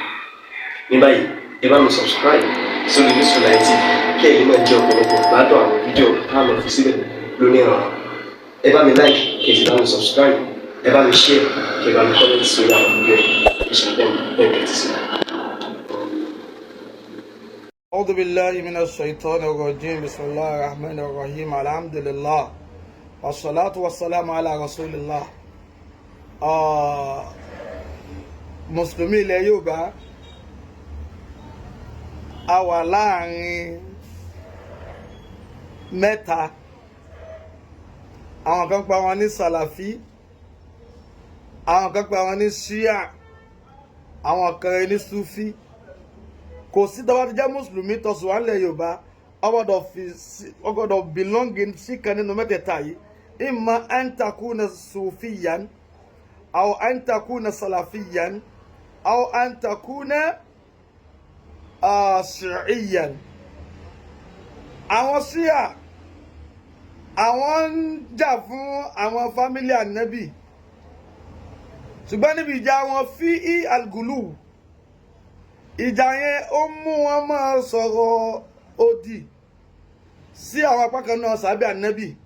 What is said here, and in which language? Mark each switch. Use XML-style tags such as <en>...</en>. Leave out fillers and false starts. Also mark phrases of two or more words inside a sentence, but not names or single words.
<yo>Ní báyìí ẹ bá mi subscribe sórí Fadilullahi TV kí ẹ̀yin máa jẹ́ ọ̀pọ̀lọpọ̀ gbádùn àwọn fídíò táwọn fi síbẹ̀ lónìí ọ̀rọ̀. Ẹ bá mi like kí ẹ sì bá mi subscribe, ẹ bá mi share kí ẹ bá mi comment sórí àwọn fídíò ìṣẹ̀lẹ̀ ẹ̀kẹ́tì sí.</yo> <ar>أعوذ بالله من الشيطان الرجيم بسم الله الرحمن الرحيم الحمد لله والصلاة والسلام على رسول الله.</ar> <yo>Mùsùlùmí ilẹ̀ Yorùbá a wà láàrin mẹ́ta, àwọn kan pa wọn ní Salafi, àwọn kan pa wọn ní Shi'ah, àwọn kan ní Sufi. Kò sí tó bá ti jẹ́ Mùsùlùmí tó sì wà nílẹ̀ Yorùbá ó gbọ́dọ̀ belonging sí kan nínú mẹ́tẹ̀ẹ̀ta yìí.</yo> <ar>إما أن تكون صوفيا أو أن تكون سلفيا أو أن تكون شيعيا.</ar> <yo>Àwọn Shi'ah àwọn ń jà fún àwọn fámílì Ànábì, ṣùgbọ́n níbi ìjà wọn fi al-gulu, ìjà yẹn ó mú wọn máa sọ̀rọ̀ òdì sí àwọn apá kan náà sàbí Ànábì.</yo>